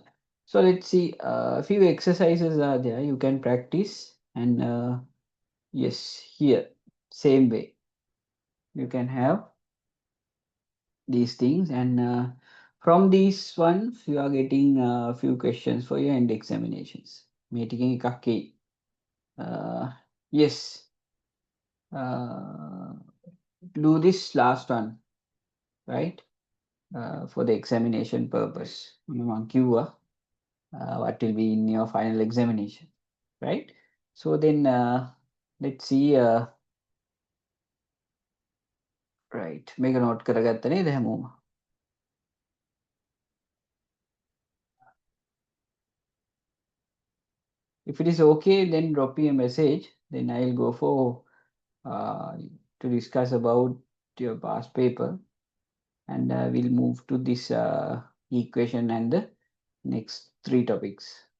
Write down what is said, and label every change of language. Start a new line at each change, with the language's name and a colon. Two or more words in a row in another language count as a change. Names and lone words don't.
English: So let's see, a few exercises are there you can practice. And yes, here same way you can have these things. And from these ones you are getting a few questions for your end examinations.
Sinhala: මේ ටිකෙන් එකක් එයි.
English: Yes, uh, do this last one, right? For the examination purpose.
Sinhala: මම කිව්වා
English: what will be in your final examination, right? So then let's see. Right,
Sinhala: මේක note කරගත්ත නේද හැමෝම?
English: If it is okay, then drop me a message, then I'll go for uh, to discuss about your past paper, and we'll move to this equation and the next three topics.